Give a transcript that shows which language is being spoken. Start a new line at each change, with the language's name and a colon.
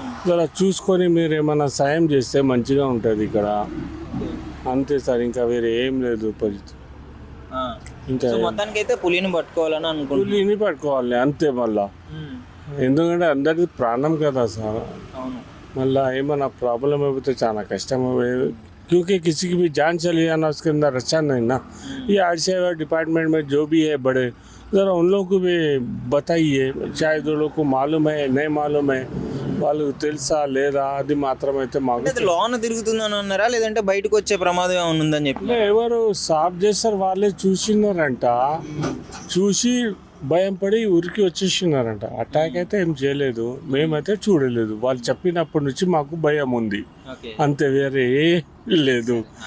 Telugu: ఇలా చూసుకొని మీరు ఏమైనా సాయం చేస్తే మంచిగా ఉంటుంది ఇక్కడ. అంతే సార్, ఇంకా వేరే ఏం లేదు పరిస్థితి. ఇంకా సో మొత్తానికి అయితే పులిని పట్టుకోవాలని అనుకుంటున్నాను. పులిని పట్టుకోవాలి అంతే. మళ్ళా ఎందుకంటే అందరిది ప్రాణం కదా సార్. అవును. మళ్ళా ఏమన్నా प्रॉब्लम అయిపోతే చాలా కష్టం.
Hindi: क्योंकि किसी की भी जान चली जाना उसके अंदर अच्छा नहीं ना. ये आरसीआई डिपार्टमेंट में जो भी है बड़े, ज़रा उन लोगों को भी बताइए. शायद उन लोगों को मालूम है नहीं मालूम है,
Telugu: వాళ్ళు తెలుసా లేదా అది మాత్రం అయితే మాకు. అంటే లోన తిరుగుతుందని అన్నారా లేదంటే బయటకు వచ్చే ప్రమాదం ఏమైనా ఉందని చెప్పి? ఎవరు సాఫ్ చేస్తారు వాళ్ళే చూసినారంట. చూసి భయం పడి ఊరికి వచ్చేసినారంట. అటాక్ అయితే ఏం చేయలేదు, మేమైతే చూడలేదు. వాళ్ళు చెప్పినప్పటి నుంచి మాకు భయం ఉంది అంతే, వేరే లేదు.